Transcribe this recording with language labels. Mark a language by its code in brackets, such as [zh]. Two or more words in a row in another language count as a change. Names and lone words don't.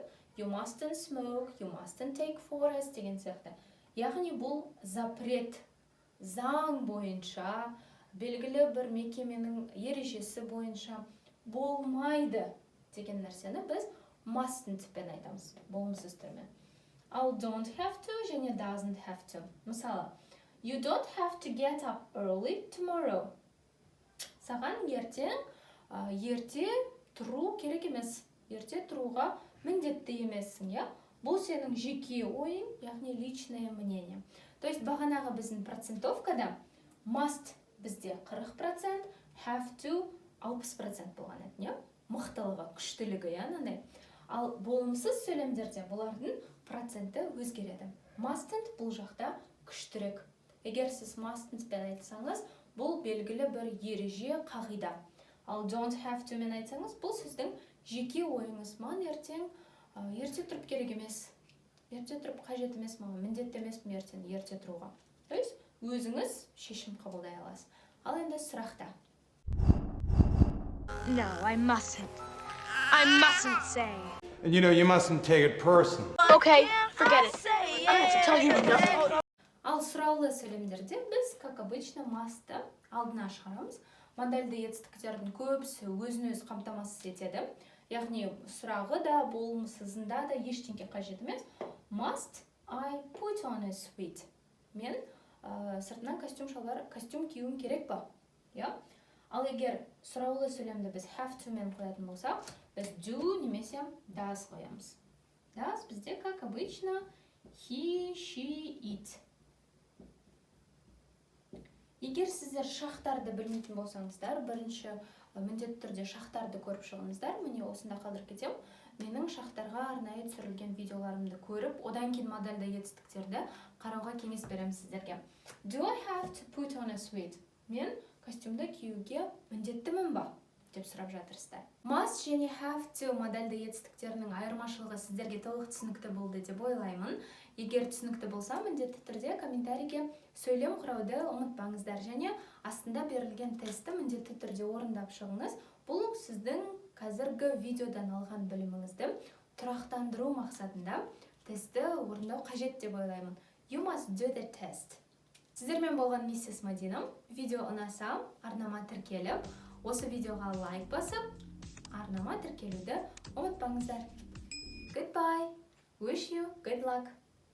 [en] You mustn't smoke, you mustn't take photos [kk] деген сияқты. Яғни бұл запрет, заң бойынша, белгілі бір мекеменің ережесі бойынша болмайды деген нәрсені біз mustn't пен айтамыз, болымсыз түрмен. [en] Ал don't have to және doesn't have to. Мысалы, you don't have to get up early tomorrow. [kk] Саған ерте тұру керек емес. Ерте тұруға міндетті емессің, ja? Бұл сенің жеке ойың, яғни [ru] личное мнение. То есть [kk] бағанағы біздің процентовкада must бізде 40%, [en] have to [kk] 60% болған еді, ja? Мықтылығы, күштілігі, яғни. Ал болымсыз сөйлемдерде бұлардың проценті өзгереді. Mustn't бұл жақта күштірек. Егер сіз mustn't пен айтсаңыз, бұл белгілі бір ереже, қағида. Ал [en] don't have to [kk] мен айтсаңыз, бұл сіздің жеке ойыңыз. Маған ерте тұрып керек емес. Ерте тұрып қажет емес, маған міндетті емес ерте тұруға. [ru] То есть [kk] өзіңіз шешім қабылдай аласыз. Ал енді сұрақта. [en] No, I mustn't. I mustn't say. And you mustn't take it personal. Okay, forget it. I have to tell you nothing. [kk] Ал сұраулы сөйлемдерде біз, [ru] как обычно, [kk] must'ты алдына шығарамыз. Модальді етістіктердің көбісі өзін-өз қамтамасыз етеді. Яғни сұрағы да, болымсызында да ештеңе қажет емес. [en] Must I put on a suit? [kk] Мен сыртынан костюм киюім керек па? Ал егер сұраулы сөйлемді біз [en] have to [kk] мен қоятын болсақ, біз do немесе does қоямыз. Does бізде, [ru] как обычно, [en] he, she, it. [kk] Егер сіздер шақтарды білмейтін болсаңыздар, бірінші міндетті түрде шақтарды көріп шығыңыздар. Міне осында қалдырып кетем. Менің шақтарға арнайы түсірілген видеоларымды көріп, одан кейін модальді етістіктерді қарауға кеңес беремін сіздерге. [en] Do I have to put on a suit? [kk] Мен костюмді киюге міндеттімін ба? Деп сұрап жатырсыздар. Must және [en] have to [kk] модальді етістіктерінің айырмашылығы сіздерге толық түсінікті болды деп ойлаймын. Егер түсінікті болса, міндетті түрде комментарийге сөйлем құрауды ұмытпаңыздар және астында берілген тестті міндетті түрде орындап шығыңыз. Бұл сіздің қазіргі видеодан алған біліміңізді тұрақтандыру мақсатында тестті орындау қажет деп ойлаймын. [en] You must do the test. [kk] Сіздермен болған миссис Мадина. Видео ұнаса, арнама тіркеліп, осы видеоға лайк басып, арнама тіркелуді ұмытпаңыздар. [en] Goodbye. Wish you good luck.